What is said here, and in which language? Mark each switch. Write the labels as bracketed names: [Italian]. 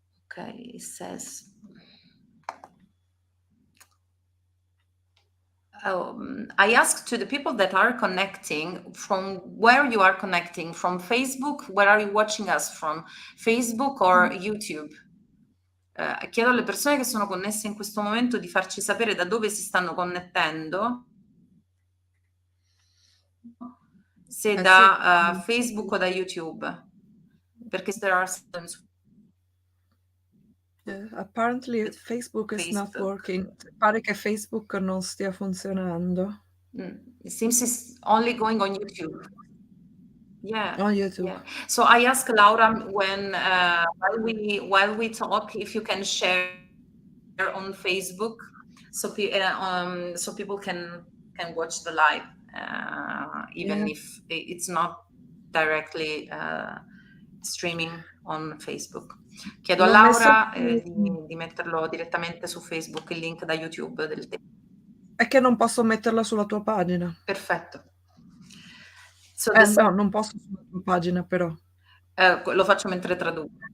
[English] Okay, it says. I asked to the people that are connecting from where you are connecting, from Facebook, where are you watching us from, Facebook or YouTube? [Italian] Chiedo alle persone che sono connesse in questo momento di farci sapere da dove si stanno connettendo, se da Facebook o da YouTube, perché [English] there are some. Apparently Facebook is not working. [Italian] Pare che Facebook non stia funzionando. [English] It seems it's only going on YouTube. Yeah. On YouTube. Yeah. So I asked Laura when while we talk if you can share on Facebook so people can watch the live even if it's not directly streaming on Facebook. [Italian] Chiedo a Laura di metterlo direttamente su Facebook, il link da YouTube del tema. È che non posso metterla sulla tua pagina. Perfetto. So no, non posso sulla tua pagina però. Lo faccio mentre traduco.